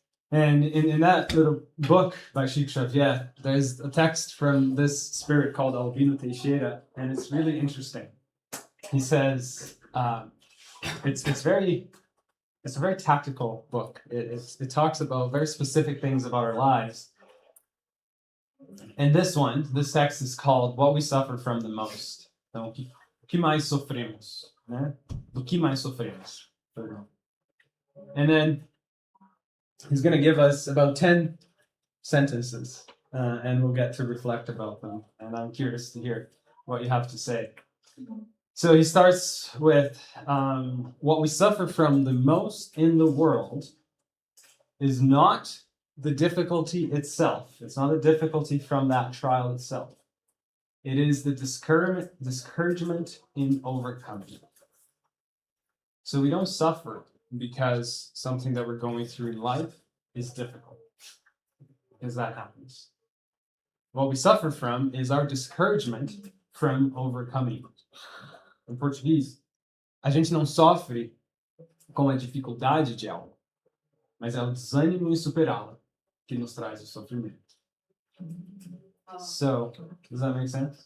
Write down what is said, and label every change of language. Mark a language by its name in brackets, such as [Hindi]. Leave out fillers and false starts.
[English] And in that little book by Chico Xavier, there's a text from this spirit called Albino Teixeira, and it's really interesting. He says, it's a very tactical book. It talks about very specific things about our lives. And this text is called What We Suffer From the Most. [Portuguese] Então, o que mais sofremos, né? Do que mais sofremos. [English] And then he's going to give us about 10 sentences, and we'll get to reflect about them. And I'm curious to hear what you have to say. So he starts with, what we suffer from the most in the world is not the difficulty itself. It's not a difficulty from that trial itself. It is the discouragement in overcoming. So we don't suffer because something that we're going through in life is difficult, because that happens. What we suffer from is our discouragement from overcoming. [Portuguese] Em português, a gente não sofre com a dificuldade de algo, mas é o desânimo em superá-la que nos traz o sofrimento. [English] So, does that make sense?